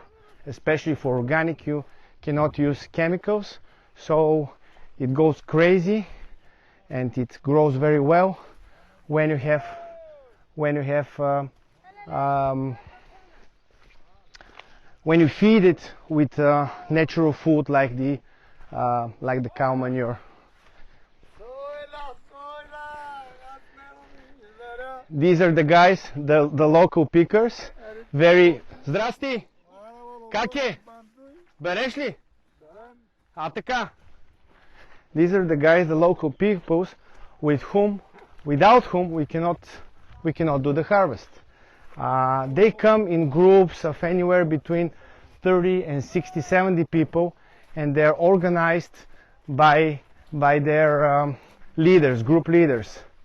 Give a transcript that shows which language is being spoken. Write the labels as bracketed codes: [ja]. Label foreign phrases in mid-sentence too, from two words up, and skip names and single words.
[en] Especially for organic, you cannot use chemicals, so it goes crazy and it grows very well when you have when you feed it with natural food like the cow manure. These are the guys, the local pickers. Very. [bg] Здрасти! Как е? Береш ли? А така. [en] These are the guys, the local peoples, without whom we cannot do the harvest. They come in groups of anywhere between 30 and 60, 70 people, and they're organized by their leaders, group leaders.